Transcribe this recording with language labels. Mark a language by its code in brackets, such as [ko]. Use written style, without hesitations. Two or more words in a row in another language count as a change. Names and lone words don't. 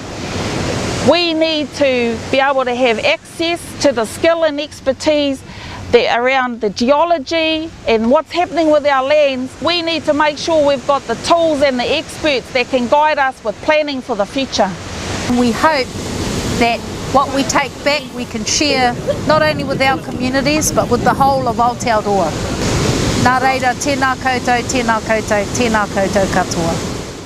[en] We need to be able to have access to the skill and expertise around the geology and what's happening with our lands. We need to make sure we've got the tools and the experts that can guide us with planning for the future. We hope that what we take back we can share not only with our communities but with the whole of Aotearoa. [mi] Nā reira, tēnā koutou, tēnā koutou, tēnā koutou katoa.